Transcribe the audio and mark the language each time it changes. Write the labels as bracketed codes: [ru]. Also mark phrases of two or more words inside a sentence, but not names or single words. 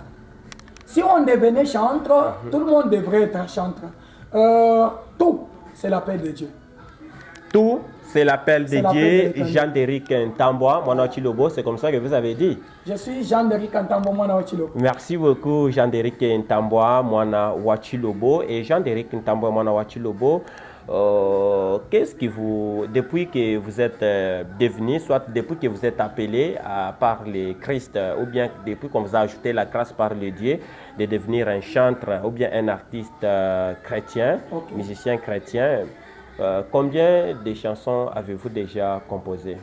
[fr] Si on devenait chanteur, tout le monde devrait être chanteur. Tout, c'est l'appel de Dieu. Tout, c'est l'appel de Dieu. Jean-Déric Ntambwa Mwana Wachilobo, c'est comme ça que vous avez dit. Je suis Jean-Déric Ntambwa Mwana Wachilobo. Merci beaucoup, Jean-Déric Ntambwa Mwana Wachilobo. Et Jean-Déric Ntambwa Mwana Wachilobo, qu'est-ce que vous, depuis que vous êtes devenu, soit depuis que vous êtes appelé par le Christ, ou bien depuis qu'on vous a ajouté la grâce par le Dieu de devenir un chanteur ou bien un artiste chrétien, musicien chrétien, combien de chansons avez-vous déjà composées?